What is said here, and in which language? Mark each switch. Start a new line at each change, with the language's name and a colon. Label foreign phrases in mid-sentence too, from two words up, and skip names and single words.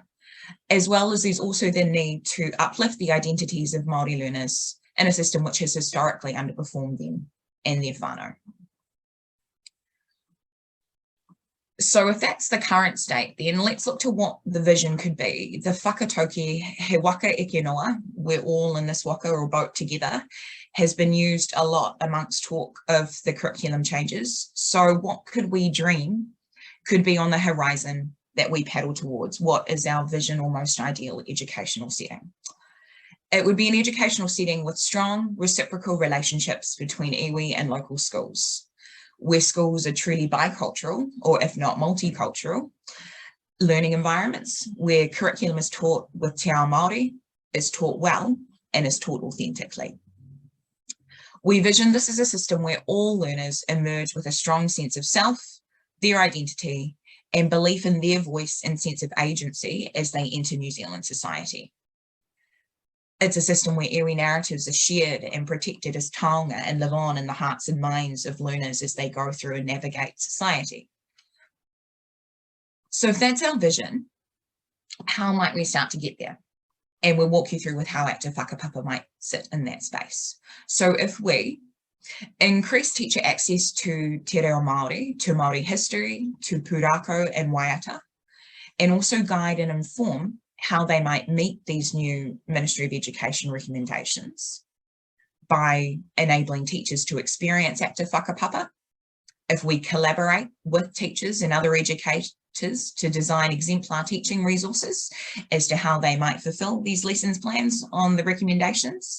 English: As well as there's also the need to uplift the identities of Māori learners in a system which has historically underperformed them and their whānau. So if that's the current state, then let's look to what the vision could be. The whakatauki
Māori: he waka eke noa,
English: we're all in this waka or boat together, has been used a lot amongst talk of the curriculum changes. So what could we dream could be on the horizon that we paddle towards? What is our vision or most ideal educational setting? It would be an educational setting with strong reciprocal relationships between iwi and local schools, where schools are truly bicultural, or if not multicultural, learning environments where curriculum is taught with
Māori: te ao Māori,
English: is taught well, and is taught authentically. We vision this as a system where all learners emerge with a strong sense of self, their identity, and belief in their voice and sense of agency as they enter New Zealand society. It's a system where iwi narratives are shared and protected as taonga and live on in the hearts and minds of learners as they go through and navigate society. So if that's our vision, how might we start to get there? And we'll walk you through with how Active Whakapapa might sit in that space. So if we increase teacher access to
Māori: te reo Māori,
English: to Māori history, to pūrākau and waiata, and also guide and inform how they might meet these new Ministry of Education recommendations by enabling teachers to experience Active Whakapapa. If we collaborate with teachers and other educators to design exemplar teaching resources as to how they might fulfill these lessons plans on the recommendations.